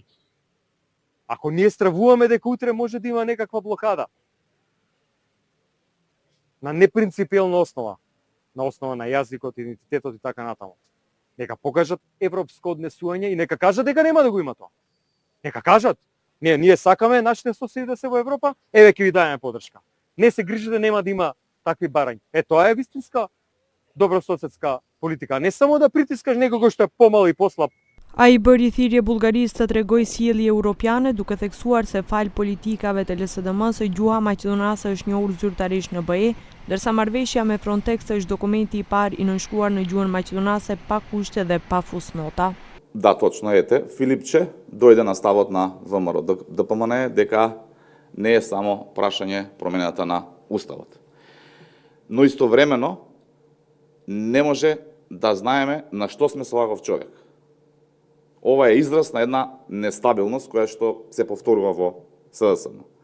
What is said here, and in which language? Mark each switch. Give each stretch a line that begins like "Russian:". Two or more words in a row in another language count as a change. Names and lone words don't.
Macedonian: Ако ние стравуваме дека утре може да има некаква блокада на непринципиелна основа, на основа на јазикот, идентитетот и така натаму, нека покажат европско однесување и нека кажат дека нема да го има тоа. Нека кажат, ние сакаме нашите соседи да се во Европа, еве ќе ви даеме поддршка. Не се грижите, нема да има такви барања. Тоа е вистинска добрососедска политика. Не само да притискаш некого што е помал и послаб.
Albanian: Ai bëri thirrje Bullgarisë të tregojë sjellje europiane, duke theksuar se fal politikave të LSDM-s gjuha maqedonase është njohur zyrtarisht në BE, ndërsa marrëveshja me Frontex është dokumenti i parë i nënshkruar në gjuhën maqedonase pa kushte dhe pa fusnota.
Macedonian: Да, точно ете, Филипче дојде на ставот на ВМРО ДПМН дека не е само прашање промената на уставот. Но истовремено не може да знаеме на што сме со ваков човек. Ова е израз на една нестабилност која што се повторува во СДСМ.